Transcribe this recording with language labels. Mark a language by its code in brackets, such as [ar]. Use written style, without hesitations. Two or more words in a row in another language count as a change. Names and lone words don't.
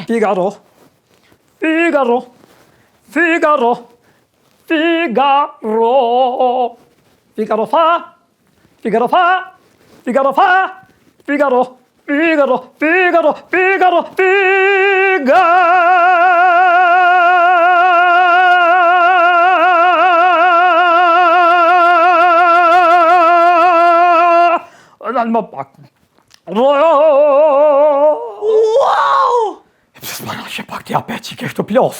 [it] Figaro, Figaro, Figaro, Figaro, Figaro fa, Figaro fa, Figaro fa, Figaro, Figaro, Figaro, Figaro, Figaro. [sq] Dal më pak. Wow! E pëse s'ma nashe pak t'ja pet që ke shtu plos.